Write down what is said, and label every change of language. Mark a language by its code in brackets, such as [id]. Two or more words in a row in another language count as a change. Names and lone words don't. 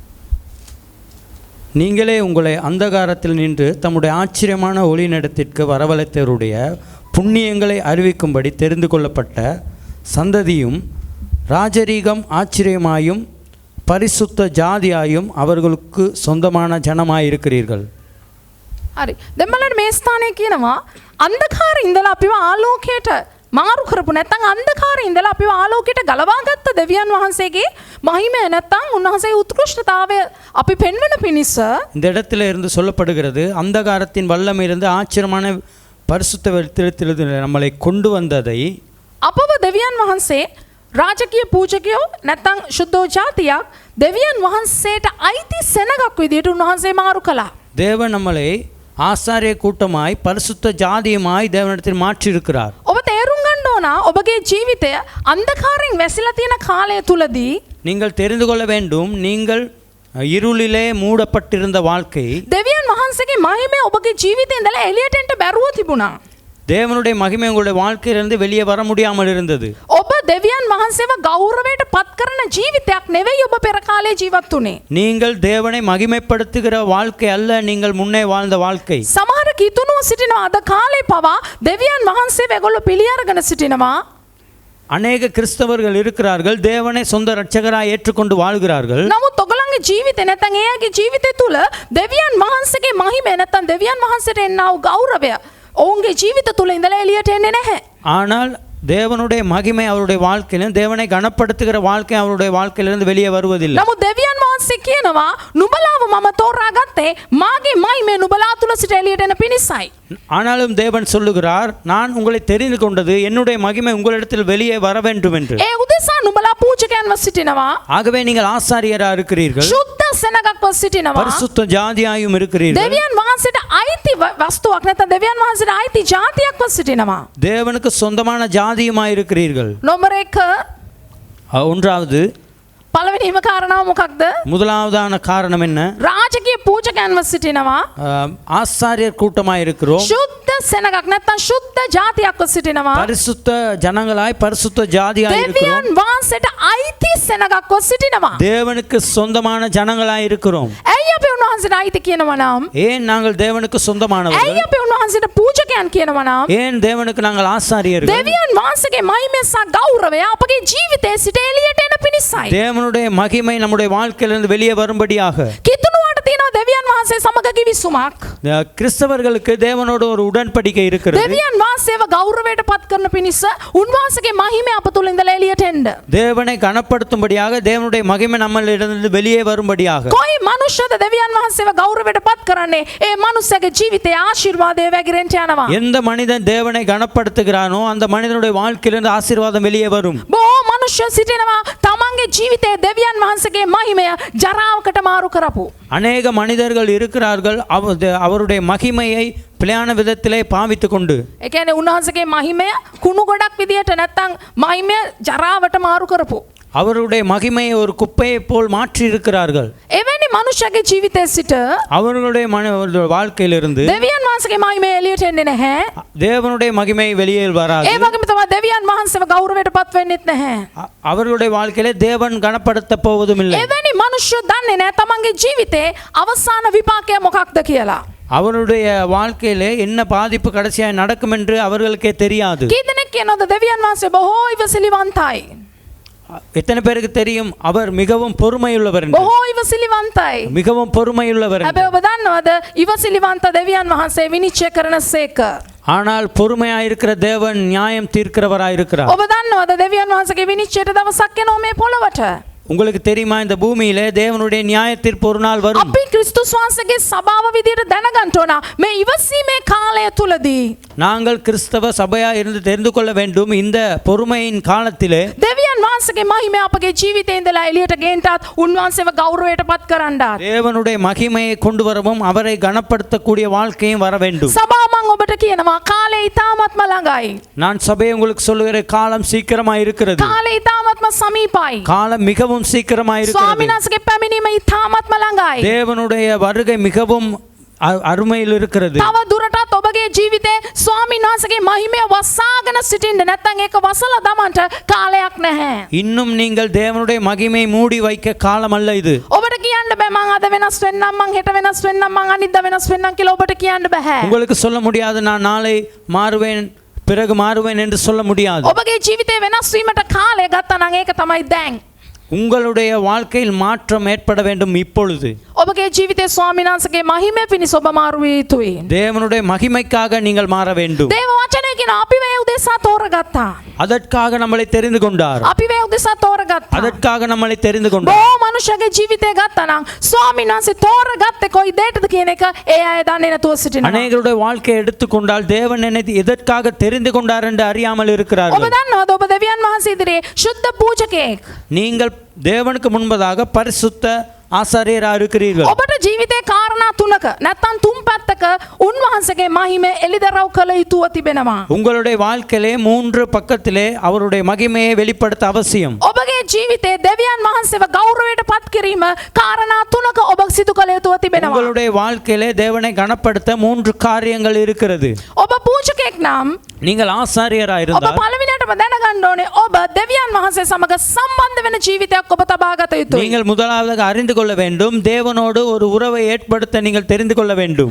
[ta] நீங்களே உங்களை அந்தகாரத்தில் நின்று தம்முடைய ஆச்சரியமான ஒளிநடத்திற்கு வரவழைத்தவருடைய புண்ணியங்களை அறிவிக்கும்படி தெரிந்து கொள்ளப்பட்ட சந்ததியும் ராஜரீகம் ஆச்சரியமாயும் பரிசுத்த ஜாதியாயும் அவர்களுக்கு சொந்தமான ஜனமாயிருக்கிறீர்கள். [si] හරි. දැන් බලන්න මේ ස්ථානයේ කියනවා අන්ධකාරේ ඉඳලා අපිව ආලෝකයට මාරු කරපු නැත්නම් අන්ධකාරේ ඉඳලා අපිව ආලෝකයට ගලවාගත්ත දෙවියන් වහන්සේගේ මහිමය නැත්නම් උන්වහන්සේගේ උත්කෘෂ්ඨතාවය අපි පෙන්වන පිණිස [ta] இந்த இடத்துல இருந்து சொல்லப்படுகிறது அந்தகாரத்தின் வல்லமையிலிருந்து ஆச்சரியமான பரிசுத்த வெளித்திலிருந்து நம்மளை கொண்டு வந்ததை [si] අපව දෙවියන් වහන්සේ රාජකීය පූජකයෝ නැත්නම් ශුද්ධෝ ජාතියක් දෙවියන් වහන්සේට අයිති සෙනගක් විදියට උන්වහන්සේ මාරු කළා. [ta] தேவன் நம்மளை ஆசாரிய கூட்டமாய் பரிசுத்த ஜாதியுமாய் தேவனிடத்தில் மாற்றியிருக்கிறார். [si] ඔබ තේරුම් ගන්න ඕන ඔබගේ ජීවිතය අන්ධකාරයෙන් වැසිලා තියෙන කාලය තුලදී [ta] நீங்கள் தெரிந்து கொள்ள வேண்டும் நீங்கள் இருளிலே மூடப்பட்டிருந்த வாழ்க்கை [si] දෙවියන් වහන්සේගේ මහිමය ඔබගේ ජීවිතේ ඉඳලා එළියට එන්න බැරුව තිබුණා. [ta] தேவனுடைய மகிமை உங்களுடைய வாழ்க்கையிலிருந்து வெளியே வர முடியாமல் இருந்தது. [si] ඔබ දෙවියන් වහන්සේව ගෞරවයට පත් කරන ජීවිතයක් නෙවෙයි ඔබ පෙර කාලේ ජීවත් වුනේ. [ta] நீங்கள் தேவனை மகிமைப்படுத்துகிற வாழ்க்கை அல்ல நீங்கள் முன்னே வாழ்ந்த வாழ்க்கை. [si] සමහර කිතුණුව සිටිනවා අද කාලේ පවා දෙවියන් වහන්සේව ඒගොල්ලෝ පිළි අරගෙන සිටිනවා. [ta] அநேக கிறிஸ்தவர்கள் இருக்கிறார்கள் தேவனை சொந்த இரட்சகராய் ஏற்றுக்கொண்டு வாழ்கிறார்கள். [si] නමුත් ඔගලන්ගේ ජීවිතේ නැත්නම් එයාගේ ජීවිතය තුල දෙවියන් වහන්සේගේ මහිමය නැත්නම් දෙවියන් වහන්සේට එන්නා වූ ගෞරවය ඔවුන්ගේ ජීවිත තුල ඉඳලා එළියට එන්නේ නැහැ. [ta] ஆனால் தேவனுடைய மகிமை அவருடைய வாழ்க்கையிலும் தேவனை கனப்படுத்துகிற வாழ்க்கை அவருடைய வாழ்க்கையிலிருந்து வெளியே வருவதில்லை. [si] නමුත් දෙවියන් වහන්සේ කියනවා නුඹලාව මම තෝරාගත්තේ මාගේ මහිමය නුඹලා තුල සිට එළියට එන පිණිසයි. [ta] ஆனாலும் தேவன் சொல்லுகிறார், நான் உங்களை தெரிந்து கொண்டது என்னுடைய மகிமை உங்களிடத்தில் வெளியே வர வேண்டும் என்று. [si] ඒ උදෙසා නුඹලා පූජකයන්ව සිටිනවා. [ta] ஆகவே நீங்கள் ஆசாரியராக இருக்கிறீர்கள், [si] සුද්ධ සෙනගක්ව සිටිනවා. [ta] பரிசுத்த ஜாதியாயும் இருக்கிறீர்கள். [si] දෙවියන් වහන්සේට අයිති වස්තුවක් නැත්නම් දෙවියන් වහන්සේට අයිති ජාතියක්ව සිටිනවා. [ta] தேவனுக்கு சொந்தமான ஜாதியுமாய் இருக்கிறீர்கள். [si] නම්බර් 1 [ta] ஒன்றாவது [si] පළවෙනිම කාරණාව මොකක්ද? [ta] முதலாவதான காரணம் என்ன? [si] රාජකීය පූජකයන්ව සිටිනවා. [ta] ஆசாரியர் கூட்டமாய் இருக்கிறோம். [si] සුද්ධ සෙනගක් නැත්නම් සුද්ධ ජාතියක්ව සිටිනවා. [ta] பரிசுத்த ஜனங்களாய் பரிசுத்த ஜாதியாய் இருக்கிறோம். [si] දෙවියන් වහන්සේට අයිති සෙනගක්ව සිටිනවා. [ta] தேவனுக்கு சொந்தமான ஜனங்களாய் இருக்கிறோம். [si] ඇයි අපි උන්වහන්සේට අයිති කියනවා නම්? [ta] ஏன் நாங்கள் தேவனுக்கு சொந்தமானவர்கள்? [si] ඇයි අපි උන්වහන්සේට පූජකයන් කියනවා නම්? [ta] ஏன் தேவனுக்கு நாங்கள் ஆசாரியர்கள்? [si] දෙවියන් වහන්සේගේ මහිමය සහ ගෞරවය අපගේ ජීවිතයේ සිට එළියට එන පිණිසයි. [ta] தேவனுடைய மகிமை நம்முடைய வாழ்க்கையிலிருந்து வெளியே வரும்படியாக. [si] කිතුණුවට තියෙනවා දෙවියන් වහන්සේ සමග කිවිසුමක්. [ta] கிறிஸ்தவர்களுக்கு தேவனோடு ஒரு உடன்படிக்கை இருக்கிறது. [si] දෙවියන් වහන්සේව ගෞරවයට පත් කරන පිණිස උන්වහන්සේගේ මහිමය අප තුළ ඉඳලා එළියට එන්න. [ta] தேவனை கனப்படுத்தும்படியாக தேவனுடைய மகிமை நம்மளிடமிருந்து வெளியே வரும்படியாக. [si] කොයි මනුෂ්‍යද දෙවියන් වහන්සේව ගෞරවයට පත් කරන්නේ? ඒ මනුස්සයාගේ ජීවිතයේ ආශිර්වාදය වැగిරෙන්න යනවා. [ta] எந்த மனிதன் தேவனை கனப்படுத்துகிறானோ அந்த மனிதனுடைய வாழ்க்கையிலிருந்து ஆசீர்வாதம் வெளியே வரும். [si] බොහෝ මනුෂ්‍ය සිටිනවා තමන්ගේ ජීවිතයේ දෙවියන් වහන්සේගේ මහිමය ජරාවකට මාරු කරපු. [ta] அநேக மனிதர்கள் இருக்கிறார்கள், அவருடைய மகிமையை பிழையான விதத்திலே பாவித்துக் கொண்டு. [si] ඒ කියන්නේ උන්වහන්සේගේ මහිමය කුණු ගොඩක් විදියට නැත්තම් மகிமைය ජරාවට මාරු කරපු. [ta] அவருடைய மகிமையை ஒரு குப்பையை போல் மாற்றி இருக்கிறார்கள். [si] එවැනි මනුෂ්‍යගේ ජීවිතයේ සිට [ta] அவர்களுடைய வாழ்க்கையிலிருந்து [si] දෙවියන් වහන්සේගේ මහිමය එළියට එන්නේ නැහැ. [ta] தேவனுடைய மகிமை வெளியே வராது. [si] ඒ වගේම තමයි දෙවියන් වහන්සේව ගෞරවයට පත් වෙන්නෙත් නැහැ. [ta] அவர்களுடைய வாழ்க்கையிலே தேவன் கனப்படுத்த போவதும் இல்லை. [si] එවැනි මනුෂ්‍ය දන්නේ නැහැ තමන්ගේ ජීවිතේ අවසාන විපාකය මොකක්ද කියලා. [ta] அவருடைய வாழ்க்கையிலே என்ன பாதிப்பு கடைசியாக நடக்கும் என்று அவர்களுக்கே தெரியாது. [si] කී දෙනෙක් කියනවද දෙවියන් වහන්සේ බොහෝ ඉවසිලිවන්තයි? [ta] எத்தனை பேருக்கு தெரியும் அவர் மிகவும் பொறுமையுள்ளவர் என்று? [si] බොහෝ ඉවසිලිවන්තයි. [ta] மிகவும் பொறுமையுள்ளவர் என்று. [si] හැබැයි ඔබ දන්නවද ඉවසිලිවන්ත දෙවියන් වහන්සේ විනිශ්චය කරන සේක? [ta] ஆனால் பொறுமையாயிருக்கிற தேவன் நியாயம் தீர்க்கிறவராயிருக்கிறார். [si] ඔබ දන්නවද දෙවියන් වහන්සේගේ විනිශ්චයට දවසක් එනවා මේ පොළවට? [ta] உங்களுக்கு தெரியுமா இந்த பூமியிலே தேவனுடைய நியாய தீர்ப்பு ஒரு நாள் வரும். [si] අපි ක්‍රිස්තුස් වහන්සේගේ සභාව විදියට දැනගන්න ඕන මේ ඉවසීමේ කාලය තුලදී [ta] நாங்கள் கிறிஸ்தவ சபையா இருந்து தெரிந்து கொள்ள வேண்டும், இந்த பொறுமையின் காலத்திலே [si] දෙවියන් වහන්සේගේ මහිමය අපගේ ජීවිතේ ඉඳලා එළියට ගෙන්ටත් උන්වහන්සේව ගෞරවයට පත් කරන්නත් [ta] தேவனுடைய மகிமையை கொண்டு வரவும் அவரை கனப்படுத்தக்கூடிய வாழ்க்கையும் வர வேண்டும். [si] සභාව මම ඔබට කියනවා කාලය ඉතාමත්ම ළඟයි. [ta] நான் சபையை உங்களுக்கு சொல்லுகிற காலம் சீக்கிரமா இருக்கிறது. [si] කාලය ඉතාමත්ම සමීපයි. [ta] காலம் மிகவும் சீக்கிரமா இருக்கிறது. [si] ස්වාමීන් වහන්සේගේ පැමිණීම ඉතාමත්ම ළඟයි. [ta] தேவனுடைய வருகை மிகவும் අරුමයිල இருக்கிறது. [si] තව දුරටත් ඔබගේ ජීවිතේ ස්වාමීන් වහන්සේගේ මහිමය වසාගෙන සිටින්න නැත්නම් ඒක වසලා දමන්න කාලයක් නැහැ. [ta] இன்னும் நீங்கள் தேவனுடைய மகிமை மூடி வைக்க காலம் அல்ல இது. [si] ඔබට කියන්න බෑ මං අද වෙනස් වෙන්නම් මං හෙට වෙනස් වෙන්නම් මං අනිද්දා වෙනස් වෙන්නම් කියලා ඔබට කියන්න බෑ. [ta] உங்களுக்கு சொல்ல முடியாது நான் நாளை மாறுவேன் பிறகு மாறுவேன் என்று சொல்ல முடியாது. [si] ඔබගේ ජීවිතේ වෙනස් වීමට කාලය ගත්තා නම් ඒක තමයි දැන්. [ta] உங்களுடைய வாழ்க்கையில் மாற்றம் ஏற்பட வேண்டும் இப்பொழுது. [si] ඔබගේ ජීවිතේ ස්වාමීන් වහන්සේගේ මහිමය පිණිස ඔබ මාරු විය යුතුයි. [ta] தேவனுடைய மகிமைக்காக நீங்கள் மாற வேண்டும். [si] දේව වචනය කියන අපි වේ උදෙසා තෝරගත්තා. [ta] அதற்காக நம்மளை தெரிந்து கொண்டார். [si] අපි වේ උදෙසා තෝරගත්තා. [ta] அதற்காக நம்மளை தெரிந்து கொண்டார். [si] බොහෝ මනුෂ්‍යගේ ජීවිතේ ගත්තා නම් ස්වාමීන් වහන්සේ තෝරගත්තේ කොයි දෙයකටද කියන එක ඒ අය දන්නේ නැතුව සිටිනවා. [ta] அநேகருடைய வாழ்க்கையை எடுத்துக்கொண்டால் தேவன் என்னை எதற்காக தெரிந்து கொண்டார் என்று அறியாமல் [si] ඔබ [ta] இருக்கிறார்கள். [si] දන්නවද ඔබ දෙවියන් වහන්සේ ඉදිරියේ සුද්ධ පූජකයෙක්. [ta] நீங்கள் தேவனுக்கு முன்பதாக பரிசுத்த ආසාරියරා இருக்கிறீர்கள். [si] ඔබට ජීවිතේ කාරණා තුනක නැත්නම් තුන් පැත්තක උන්වහන්සේගේ මහිමය එළිදරව් කළ යුතුව තිබෙනවා. [ta] உங்களுடைய வாழ்க்கையிலே 3 பக்கத்திலே அவருடைய மகிமையை வெளிப்படுத்த அவசியம். [si] ඔබගේ ජීවිතේ දෙවියන් වහන්සේව ගෞරවයට පත් කිරීම කාරණා තුනක ඔබ සිදු කළ යුතුව තිබෙනවා. [ta] உங்களுடைய வாழ்க்கையிலே தேவனை கனப்படுத்த 3 காரியங்கள் இருக்கிறது. [si] ඔබ පූජකයෙක් නම් [ta] நீங்கள் ஆசாரியரா [si] ඔබ [ta] இருந்தால் [si] පළවෙනියටම දැනගන්න ඕනේ ඔබ දෙවියන් වහන්සේ සමග සම්බන්ධ වෙන ජීවිතයක් ඔබ තබා ගත යුතුයි. [ta] நீங்கள் முதலாவதாக அறிந்து கொள்ள வேண்டும், தேவனோடு ஒரு உறவை ஏற்படுத்த நீங்கள் தெரிந்து கொள்ள வேண்டும்.